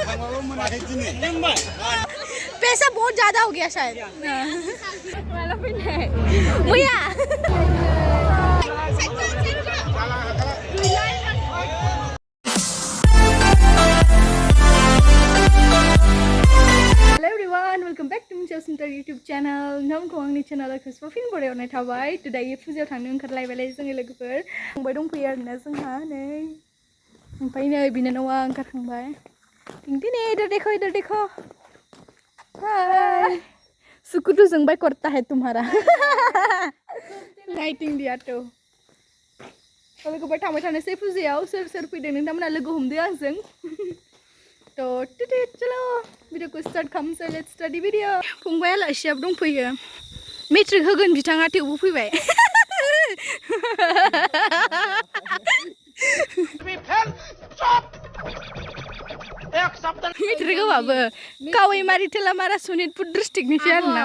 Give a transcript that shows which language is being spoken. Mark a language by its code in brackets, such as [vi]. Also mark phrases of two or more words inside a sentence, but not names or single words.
[hi] पैसा बहुत ज्यादा हो गया शायद भैया [en] Hello everyone, welcome back to Basumatary YouTube channel. [brx] Namखौ आंनि channel खौ फिन बरायनाय थाबाय. Today फुजायाव थांनो ओंखारलायबाय जोंनि लोगोफोर. फंबाय दंफैयो आरोना जोंहा नै. ओमफ्राय नै बिनानावा ओंखारखांबाय. [hi] दिने इधर देखो. हाय. सुकुटू जोंबाय करता है तुम्हारा. लाइटिंग दिया तो. [brx] लोगोफोर थांबाय थानोसै फुजायाव सोर फैदों नोंथांमोना लोगो हमदो आंजों. [hi] तो चलो वीडियो को स्टार्ट [brx] खालामसै [en] let's start the video [brx] फंबाया लासियाव दंफैयो मेट्रिक होगोन बिथाङा थेवबो फैबाय मेट्रिक होबाबो कावैमारि थेलामारा सनितपुर डिस्ट्रिक्टनिसो आरोना